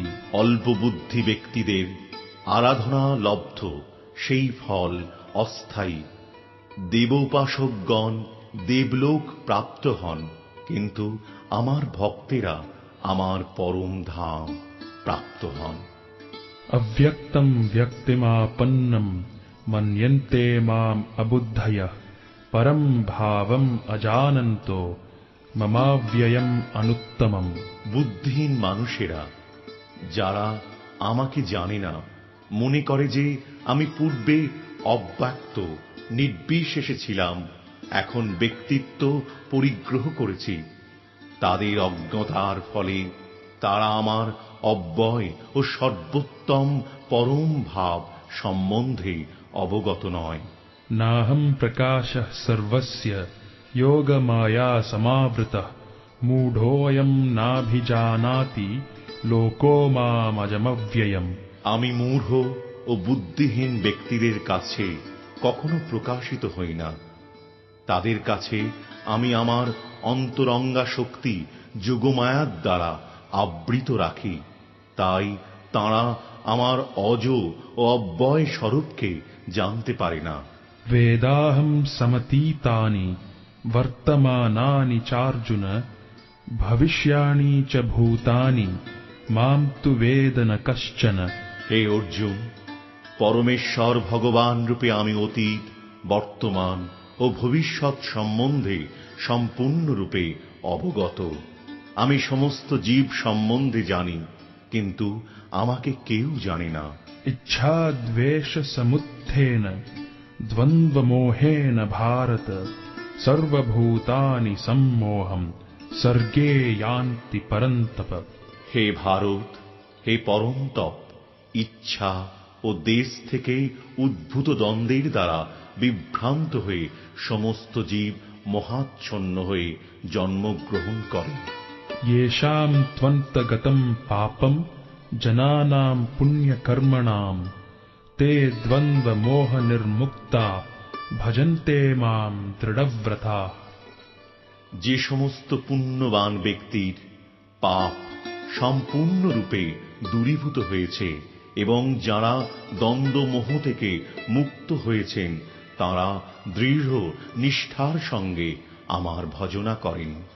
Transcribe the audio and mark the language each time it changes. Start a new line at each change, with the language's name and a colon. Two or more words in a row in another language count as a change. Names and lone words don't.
Bangla: অল্প বুদ্ধি ব্যক্তিদের আরাধনা লব্ধ সেই ফল অস্থায়ী। দেবোপাসকগণ দেবলোক প্রাপ্ত হন, কিন্তু আমার ভক্তেরা আমার পরম ধাম প্রাপ্ত হন।
Sanskrit: अव्यक्तम् व्यक्तिमापन्नम् मन्यन्ते माम् अबुद्धयः परम् भावम् अजानन्तो ममाव्ययम् अनुत्तमम्।
Bangla: বুদ্ধিহীন মানুষেরা যারা আমাকে জানে না মনে করে যে আমি পূর্বে অব্যক্ত নির্বিশেষে ছিলাম, এখন ব্যক্তিত্ব পরিগ্রহ করেছি। তাদের অজ্ঞতার ফলে তারা আমার অব্যয় ও সর্বোত্তম পরম ভাব সম্বন্ধে অবগত নয়।
Sanskrit: नाहम् प्रकाशः सर्वस्य योगमाया समावृतः मूढोऽयम् नाभिजानाति लोको मामजमव्ययम्।
Bangla: আমি মূঢ় ও বুদ্ধিহীন ব্যক্তিদের কাছে কখনো প্রকাশিত হই না। তাদের কাছে আমি আমার অন্তরঙ্গা শক্তি যোগমায়ার দ্বারা আবৃত রাখি, তাই তাঁরা আমার অজ ও অব্যয় স্বরূপকে জানতে পারে না।
Sanskrit: वेदाहम् समतीतानि वर्तमानानि चार्जुन भविष्याणि च भूतानि माम् तु वेद न कश्चन।
Bangla: হে অর্জুন, পরমেশ্বর ভগবান রূপে আমি অতীত, বর্তমান ও ভবিষ্যৎ সম্বন্ধে সম্পূর্ণরূপে অবগত। আমি সমস্ত জীব সম্বন্ধে জানি, কিন্তু আমাকে কেউ জানে না।
Sanskrit: इच्छा द्वेष समुत्थेन द्वन्द्वमोहेन भारत सर्वभूतानि सम्मोहम् सर्गे यान्ति परन्तप।
Bangla: হে ভারত, হে পরমতপ, ইচ্ছা ও দেশ থেকে উদ্ভূত দ্বন্দ্বের দ্বারা বিভ্রান্ত হয়ে সমস্ত জীব মহাচ্ছন্ন হয়ে জন্মগ্রহণ করে।
Sanskrit: येषाम् त्वन्तगतम् पापम् जनानाम् पुण्यकर्मणाम् ते द्वन्द्वमोहनिर्मुक्ता भजन्ते माम् दृढव्रता।
Bangla: যে সমস্ত পুণ্যবান ব্যক্তির পাপ সম্পূর্ণরূপে দূরীভূত হয়েছে এবং যারা দ্বন্দ্বমোহ থেকে মুক্ত হয়েছেন, তারা দৃঢ় নিষ্ঠার সঙ্গে আমার ভজনা করেন।